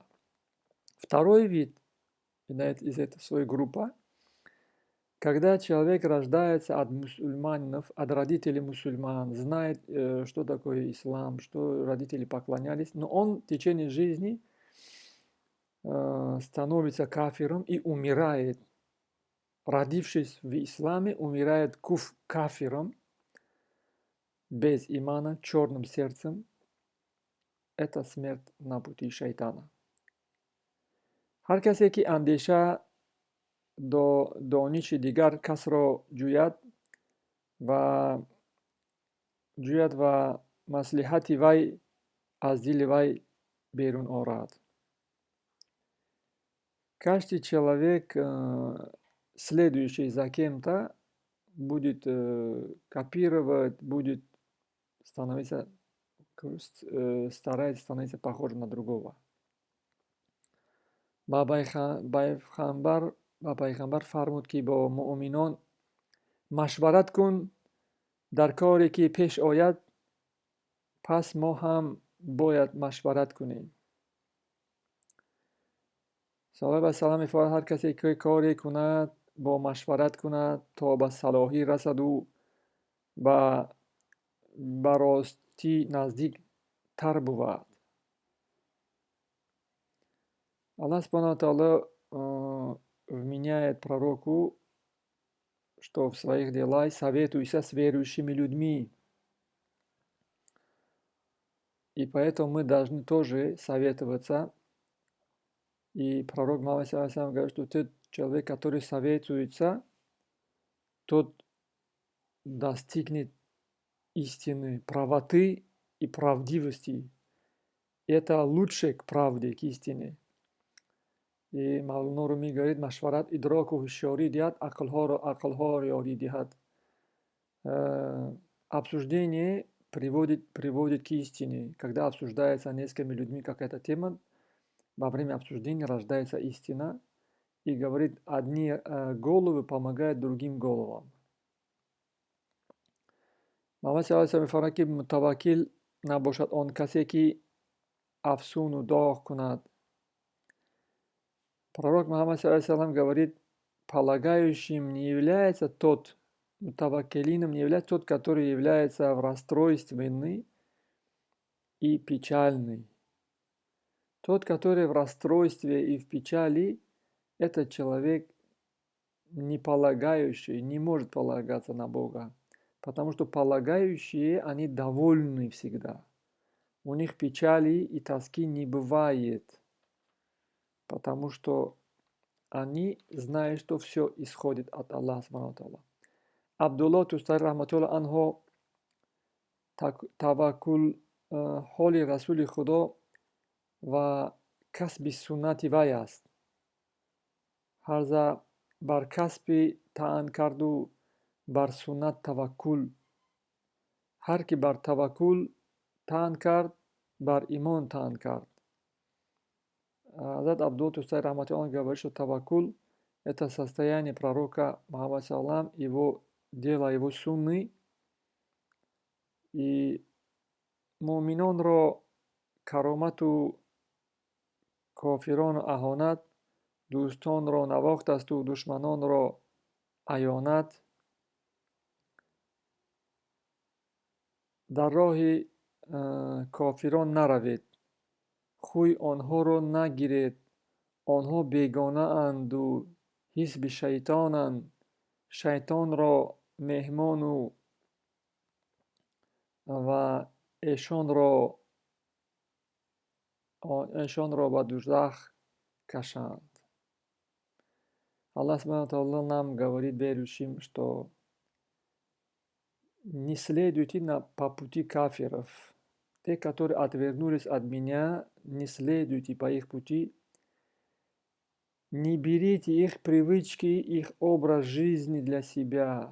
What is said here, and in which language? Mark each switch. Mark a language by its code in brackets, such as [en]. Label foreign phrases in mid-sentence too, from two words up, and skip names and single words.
[ru] Второй вид из этой своей группы, когда человек рождается от мусульманов, от родителей мусульман, знает, что такое ислам, что родители поклонялись, но он в течение жизни становится кафиром и умирает. Родившись в исламе, умирает кафиром, без имана, черным сердцем. Это смерть на пути шайтана. [tg] Ҳар касе ки андеша до ниши дигар касро ҷӯяд ва маслиҳати вай аз дили вай берун орад. [ru] Каждый человек, следующий за кем-то, будет копировать, будет становиться, старается становиться похожим на другого. [tg] Ба пайғамбар фармуд ки бо муъминон машварат кун дар коре ки пеш ояд, пас мо ҳам бояд машварат кунем. [ar] صلى الله عليه وسلم [tg] мефармояд, ҳар касе ки коре кунад, бо машварат кунад то ба салоҳӣ расаду ба ростӣ наздиктар бувад. [ru] Аллах [ar] سبحانه وتعالى [ru] вменяет пророку, что в своих делах советуйся с верующими людьми. И поэтому мы должны тоже советоваться. И пророк Мухаммад говорит, что тот человек, который советуется, тот достигнет истины, правоты и правдивости. Это лучше к правде, к истине. И Мавлана Руми говорит, [tg] машварат идроку хушёрӣ диҳад, ақлҳоро ёрӣ диҳад. [ru] Обсуждение приводит к истине. Когда обсуждается несколькими людьми какая-то тема, во время обсуждения рождается истина. И говорит, одни головы помогают другим головам. [tg] Муҳаммад [ar] صلى الله عليه وسلم [tg] мефармояд ки мутаваккил набошад он касе ки афсуну доғ кунад. [ru] Пророк Мухаммад [ar] صلى الله عليه وسلم [ru] говорит, полагающим не является тот, мутаваккилином не является тот, который является в расстройственный и печальный. Тот, который в расстройстве и в печали, этот человек не полагающий, не может полагаться на Бога. Потому что полагающие, они довольны всегда. У них печали и тоски не бывает. Потому что они знают, что все исходит от Аллаха [ar] سبحانه وتعالى. [tg] Абдуллоҳ Тустари [ar] رحمة الله عنه [tg] таваккул ҳоли Расули Худо ва касби суннати вай аст. Ҳарза бар касби таън карду бар суннат таваккул. Ҳар ки бар таваккул таън кард, бар имон таън кард. [ru] Хазрат Абдуллоҳ Тустари рахматуллоҳи говорит, что таваккул – это состояние пророка Мухаммада [ar] صلى الله عليه وسلم, [ru] его дело, его сунны. [tg] И муъминонро каромату кофирону аҳонат, дӯстонро навохтасту душманонро аёнат. Дар роҳи кофирон наравед, хуй онҳоро нагиред, онҳо бегонаанду ҳизби шайтонанд, шайтонро меҳмону ва эшонро ба дӯзах кашанд. [ru] Аллах [ar] سبحانه وتعالى [ru] нам говорит верующим, что не следуйте по пути кафиров. Те, которые отвернулись от меня, не следуйте по их пути. Не берите их привычки, их образ жизни для себя.